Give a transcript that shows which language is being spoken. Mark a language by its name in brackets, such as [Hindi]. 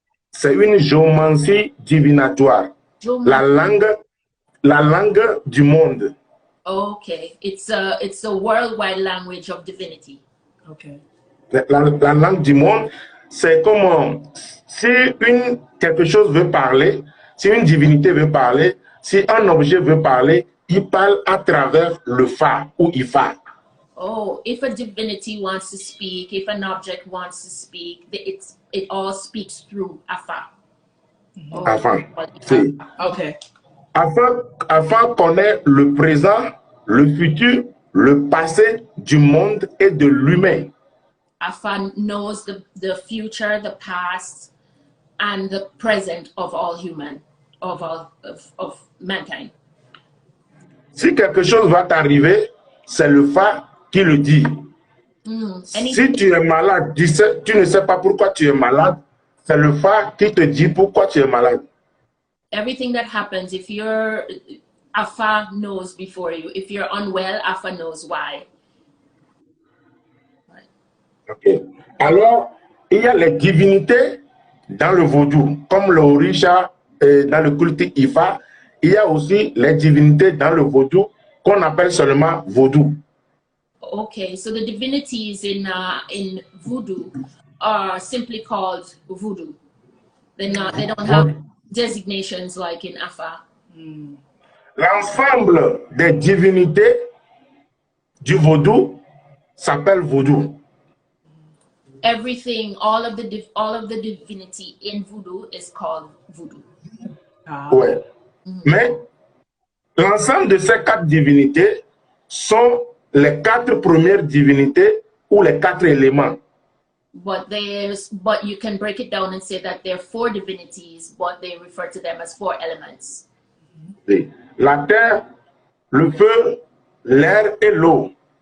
[French] C'est une géomancie divinatoire. La langue du monde. [English] Okay. It's a worldwide language of divinity. Okay. [French] La langue du monde, c'est comme si quelque chose veut parler, si une divinité veut parler, si un objet veut parler, il parle à travers le fa ou ifa. [English] Oh, if a divinity wants to speak, if an object wants to speak, it all speaks through Afa. Oh, [French] Afa. Si. [English] Okay. [French] Afa connaît le présent, le futur, le passé du monde et de l'humain. [English] Afa knows the future, the past, and the present of all human, of mankind. [French] Si quelque chose va t'arriver, c'est le fa qui le dit. Si tu es malade, tu ne sais pas pourquoi tu es malade, c'est le fa qui te dit pourquoi tu es malade. [English] Everything that happens, if you're Afa knows before you. If you're unwell, Afa knows why. Right. Ok. [French] Alors, il y a les divinités dans le vaudou, comme le Orisha dans le culte Ifa. Il y a aussi les divinités dans le vaudou qu'on appelle seulement vaudou. [English] Okay, so the divinities in Voodoo are simply called Voodoo. They don't have designations like in Afa. [French] L'ensemble des divinités du vaudou s'appelle vaudou. [English] Everything, all of the divinity in Voodoo is called Voodoo. [French] Ouais. Mais l'ensemble de ces 4 divinités sont les 4 premières divinités ou les 4 éléments. [English] But you can break it down and say that there are 4 divinities, but they refer to them as 4 elements. [French] La terre, le feu, l'air et l'eau.